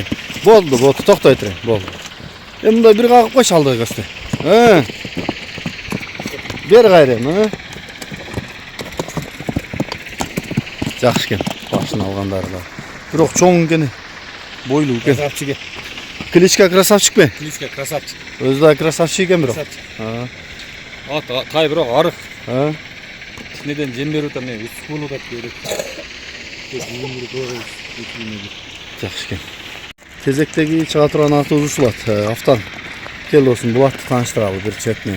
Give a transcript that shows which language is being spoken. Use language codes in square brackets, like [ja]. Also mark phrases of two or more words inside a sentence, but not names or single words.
[ky] Болду, Боту токтой тур. Болду. Мындай бир кагып койчу алдыга көстү. Бер кайрем, Жакшы экен. Башын алгандары да. Бирок чоң экен. Бойлуу экен. Klitschko krasavчик mi? Klitschko krasavчик. Özü de krasavчик eкен бирок. Ат тай бирок арык. Ha. Кичинеден жем берип атам, мен үч болуп атат берип. Жакшы экен. Кезектеги чыга турган атыбыз ушул ат. Автан. Кел досум, бул атты тааныштыралы бир четинен.